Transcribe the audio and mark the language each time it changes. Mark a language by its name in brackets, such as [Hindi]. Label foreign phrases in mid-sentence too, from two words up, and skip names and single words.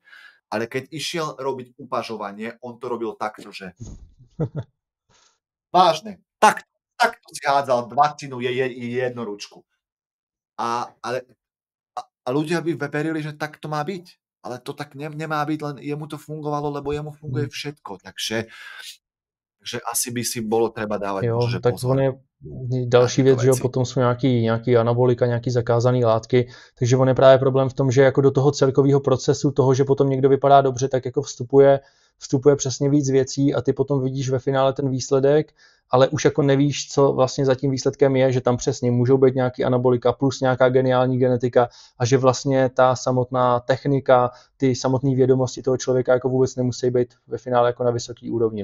[Slovak] Ale keď išiel robiť upažovanie, on to robil takto, že vážne, takto si hádzal dvacinu jednu ručku. A ľudia by verili, že tak to má byť. Ale to tak nemá byť, len jemu to fungovalo, lebo jemu funguje všetko. Takže asi by si bolo treba dávať možno, že tak pozor. [Czech] on je další věc, že jo, potom jsou nějaký anabolika, nějaký zakázané látky, takže on je právě problém v tom, že jako do toho celkového procesu toho, že potom někdo vypadá dobře, tak jako vstupuje přesně víc věcí a ty potom vidíš ve finále ten výsledek, ale už jako nevíš, co vlastně za tím výsledkem je, že tam přesně můžou být nějaký anabolika plus nějaká geniální genetika a že vlastně ta samotná technika, ty samotné vědomosti toho člověka jako vůbec nemusí být ve finále jako na vysoký úrovni.